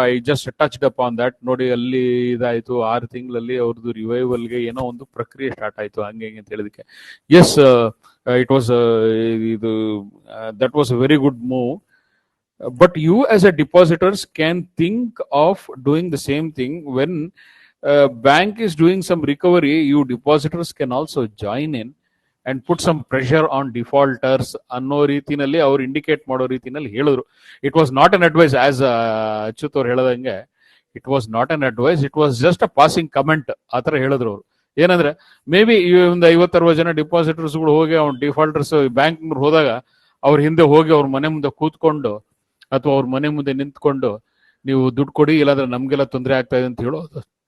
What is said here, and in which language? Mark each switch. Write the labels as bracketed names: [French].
[English] I just touched up on that. [Kannada] ನೋಡಿ, ಅಲ್ಲಿ ಇದಾಯ್ತು, 6 ತಿಂಗಳಲ್ಲಿ ಅವ್ರದ್ದು ರಿವೈವಲ್ಗೆ ಏನೋ ಒಂದು ಪ್ರಕ್ರಿಯೆ ಸ್ಟಾರ್ಟ್ ಆಯ್ತು, ಹಂಗೆ ಅಂತ ಹೇಳಿದಕ್ಕೆ [English] yes, it was [Kannada] ಇದು [English] That was a very good move. But you as a depositors can think of doing the same thing. When bank is doing some recovery, you depositors can also join in and put some pressure on defaulters [Kannada] ಅನ್ನೋ ರೀತಿನಲ್ಲಿ ಅವ್ರು indicate ಮಾಡೋ ರೀತಿನಲ್ಲಿ ಹೇಳಿದ್ರು. [English] it was not an advice, as Achyut [Kannada] ಅವ್ರು ಹೇಳದಂಗೆ [English] It was not an advice, it was just a passing comment. [Kannada] ಆ ಥರ ಹೇಳಿದ್ರು ಅವರು. ಏನಂದ್ರೆ, ಮೇ ಬಿ ಒಂದು 50-60 ಜನ ಡಿಪಾಸಿಟರ್ಸ್ಗಳು ಹೋಗಿ ಅವ್ನ ಡಿಫಾಲ್ಟರ್ಸ್ ಬ್ಯಾಂಕ್ ಹೋದಾಗ ಅವ್ರ ಹಿಂದೆ ಹೋಗಿ ಅವ್ರ ಮನೆ ಮುಂದೆ ಕೂತ್ಕೊಂಡು ಅಥವಾ ಅವ್ರ ಮನೆ ಮುಂದೆ ನಿಂತ್ಕೊಂಡು ನೀವು ದುಡ್ಡು ಕೊಡಿ, ಇಲ್ಲಾಂದ್ರೆ ನಮ್ಗೆಲ್ಲ ತೊಂದರೆ ಆಗ್ತಾ ಇದೆ ಅಂತ ಹೇಳೋದು.